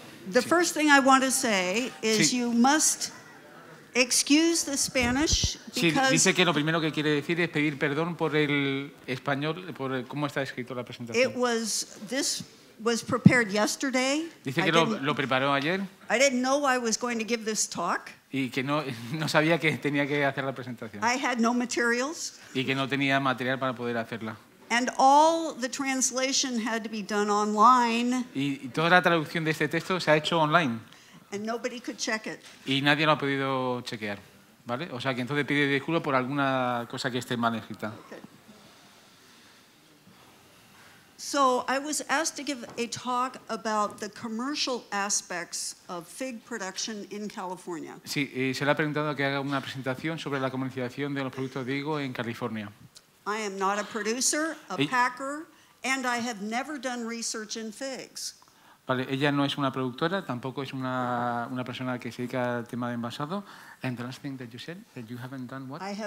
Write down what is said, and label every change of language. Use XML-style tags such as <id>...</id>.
<en>The first thing I want to say is you must excuse the Spanish</en> <es>Sí,</es> <en>because</en> <es>dice que lo primero que quiere decir es pedir perdón por el español, por cómo está escrito la presentación.</es> <en>this was prepared yesterday.</en> <es>Dice que lo preparó ayer</es> <en>I didn't know I was going to give this talk.</en> <es>y que no sabía que tenía que hacer la presentación</es> <en>I had no materials.</en> <es>y que no tenía material para poder hacerla.</es> <en>And all the translation had to be done online,</en> <es>Y toda la traducción de este texto se ha hecho online</es> <en>and nobody could check it.</en> <es>y nadie lo ha podido chequear, ¿vale? O sea que entonces pide disculpas por alguna cosa que esté mal escrita.</es> <en>Okay. So I was asked to give a talk about the commercial aspects of fig production in California.</en> <es>Sí, se le ha preguntado que haga una presentación sobre la comercialización de los productos de higo en California.</es> <en>I am not a producer, a Hey. packer, and I have never done research in figs.</en> <es>Vale, ella no es una productora, tampoco es una persona que se dedica al tema de envasado.</es> <en>And the last thing that you said, that you haven't done what?</en>